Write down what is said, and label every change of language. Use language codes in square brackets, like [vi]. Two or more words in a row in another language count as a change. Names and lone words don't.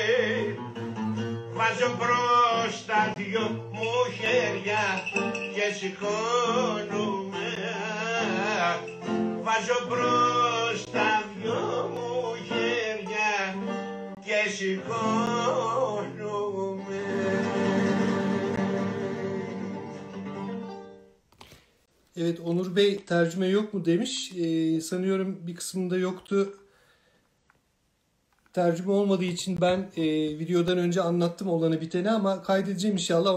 [el] Βάζω μπρος τα 2 μου χέρια και σηκώνομαι. Βάζω μπρος τα 2 μου χέρια και σηκώνομαι. [tr] Evet, Onur Bey tercüme yok mu demiş. Sanıyorum bir kısmında yoktu. Tercüme olmadığı için ben videodan önce anlattım olanı biteni ama kaydedeceğim inşallah.